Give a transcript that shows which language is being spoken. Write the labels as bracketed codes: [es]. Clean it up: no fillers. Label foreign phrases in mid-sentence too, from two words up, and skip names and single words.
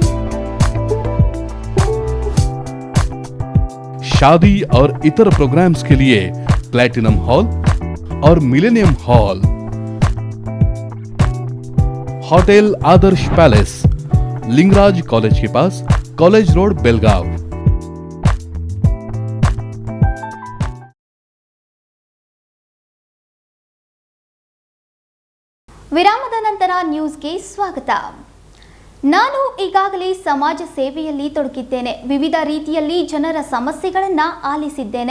[hi] शादी और इतर प्रोग्राम्स के लिए प्लैटिनम हॉल और मिलेनियम हॉल। होटल आदर्श पैलेस, लिंगराज कॉलेज के पास, कॉलेज रोड, बेलगाव। [kn] ವಿರಾಮದ ನಂತರ ನ್ಯೂಸ್ಗೆ ಸ್ವಾಗತ. ನಾನು ಈಗಾಗಲೇ ಸಮಾಜ ಸೇವೆಯಲ್ಲಿ ತೊಡಗಿದ್ದೇನೆ. ವಿವಿಧ ರೀತಿಯಲ್ಲಿ ಜನರ ಸಮಸ್ಯೆಗಳನ್ನು ಆಲಿಸಿದ್ದೇನೆ.